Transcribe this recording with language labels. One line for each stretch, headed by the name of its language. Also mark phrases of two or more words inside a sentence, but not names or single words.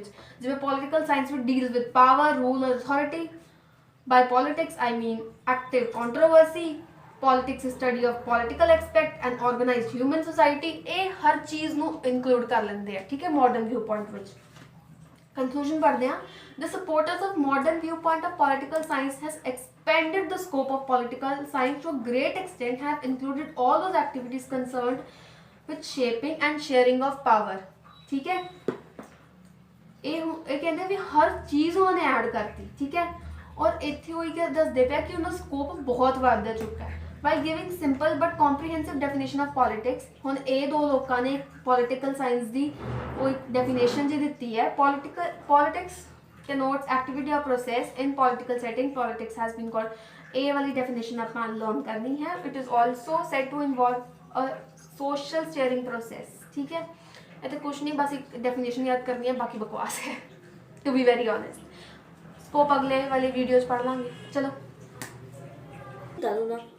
English: ਜਿਵੇਂ political science ਵਿੱਚ deals with power, rule ਔਰ ਅਥਾਰਟੀ। By politics I mean active controversy, politics study of political aspect and organized human society.
Punjabi: ਇਹ ਹਰ ਚੀਜ਼ ਨੂੰ ਇਨਕਲੂਡ ਕਰ ਲੈਂਦੇ ਆ, ਠੀਕ ਹੈ,
English: modern view point
Punjabi: ਵਿੱਚ।
Hindi: Conclusion पढ़ते हैं,
English: the supporters of modern viewpoint of political science has expanded the scope of political science to a great extent, have included all those activities concerned with shaping and sharing of power।
Hindi: ठीक है,
Punjabi: ਇਹ ਕਹਿੰਦੇ ਵੀ ਹਰ ਚੀਜ਼ ਉਹਨਾਂ ਨੇ ਐਡ ਕਰਤੀ, ਠੀਕ ਹੈ। ਔਰ ਇੱਥੇ ਹੋਈ ਕਿ ਦੱਸਦੇ ਪਿਆ ਕਿ ਉਹਨਾਂ ਦਾ ਸਕੋਪ ਬਹੁਤ ਵੱਧ ਚੁੱਕਾ ਹੈ।
English: by giving simple but comprehensive definition of politics।
Punjabi: ਹੁਣ ਇਹ ਦੋ ਲੋਕਾਂ ਨੇ ਪੋਲੀਟੀਕਲ ਸਾਇੰਸ ਦੀ ਕੋਈ ਡੈਫੀਨੇਸ਼ਨ ਜੀ ਦਿੱਤੀ ਹੈ।
English: politics denotes activity or process in political setting, politics has been called।
Punjabi: ਇਹ ਵਾਲੀ ਡੈਫੀਨੇਸ਼ਨ ਆਪਾਂ ਲਰਨ ਕਰਨੀ ਹੈ।
English: it is also said to involve a social sharing process।
Punjabi: ਠੀਕ ਹੈ, ਇਹ ਤਾਂ ਕੁਛ ਨਹੀਂ, ਬਸ ਇੱਕ ਡੈਫੀਨੇਸ਼ਨ ਯਾਦ ਕਰਨੀ ਹੈ, ਬਾਕੀ ਬਕਵਾਸ ਹੈ
English: to be very honest।
Punjabi: ਸਕੋਪ ਅਗਲੇ ਵਾਲੀ ਵੀਡੀਓਜ਼ ਪੜ੍ਹ ਲਾਂਗੇ। ਚਲੋ